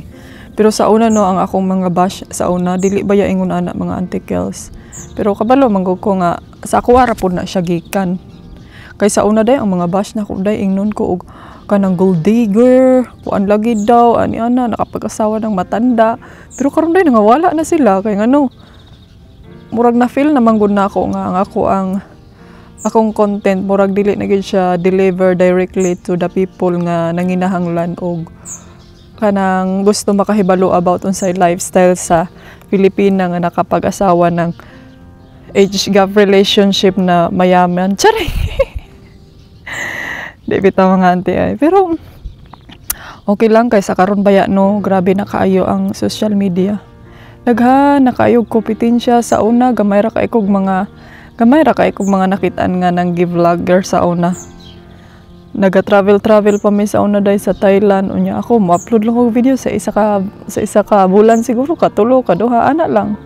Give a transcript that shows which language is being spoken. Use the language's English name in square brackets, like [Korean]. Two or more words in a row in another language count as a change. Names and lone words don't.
[Cebuano] Pero sa una no ang akong mga bash sa una dili ba ya ingon ana mga antikels pero kabalo manggod ko nga sa ako ara pud na siya gikan kay sa una day ang mga bash na ko day ingnon ko og kanang [English] gold digger, [Cebuano] kuan lagi daw, ani ana nakapag-asawa ng matanda. Pero karon day nangawala na sila kay ngano. Murag na feel na manggod na ako nga ang akong content murag dili na gid siya [English] deliver directly to the people [Cebuano] nga nanginahanglan og kanang gusto makahibalo about unsay lifestyle sa Pilipina nga nakapag-asawa ng [English] age gap relationship [Cebuano] na mayaman. Charing. Di bitaw mga auntie ay. Pero okay lang kay sa karon baya no, grabe na kaayo ang [English] social media. [Cebuano] Daghan na kaayo kompetensya sa una, gamay ra kay kog mga nakitaan nga nang gi-vlogger sa una. Naga-travel pa mi sa una day sa Thailand unya ako mo-upload lang og video sa isa ka bulan siguro ka tulo ka duha ana lang.